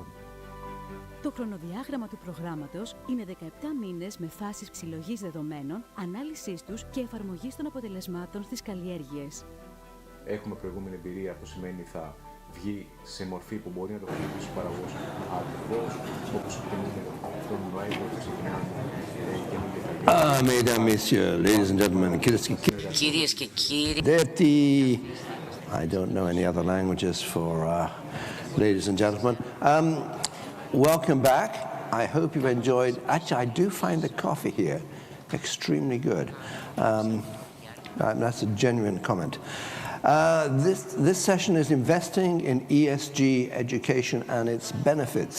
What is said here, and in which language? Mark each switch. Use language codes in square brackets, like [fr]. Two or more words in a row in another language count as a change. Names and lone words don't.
[el] Το χρονοδιάγραμμα του προγράμματος είναι 17 μήνες με φάσεις συλλογής δεδομένων, ανάλυσής τους και εφαρμογής των αποτελεσμάτων στις καλλιέργειες. Έχουμε προηγούμενη εμπειρία που σημαίνει θα βγει σε μορφή που μπορεί να το χρησιμοποιήσει ο παραγωγός ακριβώς όπως εκτιμούμε τον Νοέμβριο που ξεκινάμε [fr] Mesdames, Messieurs, [en] ladies and gentlemen, [el] Κυρίες και κύριοι, [en] I don't know any other languages for ladies and gentlemen. Welcome back. I hope you've enjoyed. Actually, I do find the coffee here extremely good. That's a genuine comment. This session is investing in ESG education and its benefits.